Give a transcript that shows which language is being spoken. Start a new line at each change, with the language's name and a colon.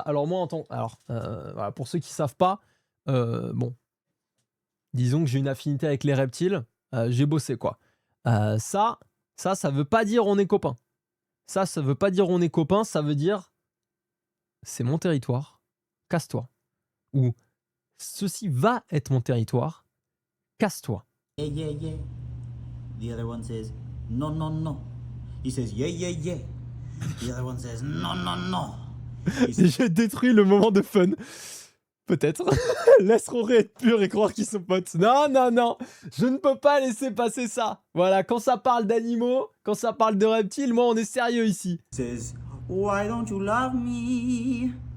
French: Alors moi, voilà, pour ceux qui savent pas, bon, disons que j'ai une affinité avec les reptiles, j'ai bossé quoi. Ça veut pas dire on est copains. Ça veut pas dire on est copains, ça veut dire c'est mon territoire, casse-toi. Ou ceci va être mon territoire, casse-toi.
English: yeah, yeah, yeah. The other one says, no, no, no. He says, yeah, yeah, yeah. The other one says, no, no, no. He says,
French: J'ai détruit le moment de fun. Peut-être. Laisse Roré être pur et croire qu'ils sont potes. Non. Je ne peux pas laisser passer ça. Voilà, quand ça parle d'animaux, quand ça parle de reptiles, moi, on est sérieux ici.
English: says, why don't you love me?